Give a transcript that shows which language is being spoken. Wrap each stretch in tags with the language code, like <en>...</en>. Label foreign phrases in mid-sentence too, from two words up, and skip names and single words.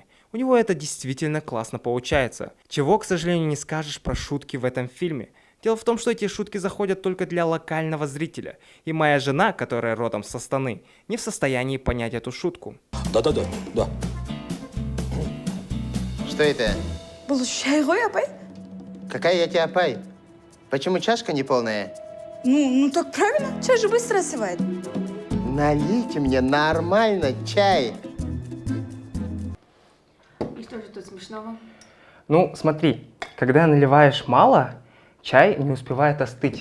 <ru>У него это действительно классно получается. Чего, к сожалению, не скажешь про шутки в этом фильме. Дело в том, что эти шутки заходят только для локального зрителя. И моя жена, которая родом с Астаны, не в состоянии понять эту шутку. Да. Что это?</ru> <kk>Бұл шай ғой, апай?</kk> <ru>Какая я тебе апай? Почему чашка не полная? Ну так правильно, чай же быстро остывает. Налейте мне нормально чай. И что же тут смешного? Ну, смотри, когда наливаешь мало, чай не успевает остыть.</ru>